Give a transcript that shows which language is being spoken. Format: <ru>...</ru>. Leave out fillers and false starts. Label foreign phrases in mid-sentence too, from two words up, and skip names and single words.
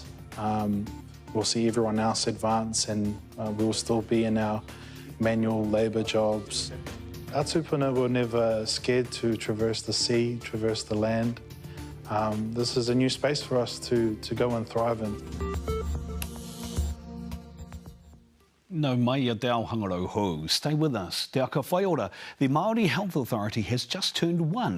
<en>We'll see everyone else advance and we'll still be in our manual labour jobs. Our tupuna were never scared to traverse the sea, traverse the land. This is a new space for us to go and thrive in.</en> <mi>No mai a te ao hangarau hou.</mi> <en>Stay with us. Te aka whai ora, the Maori Health Authority has just turned 1.</en>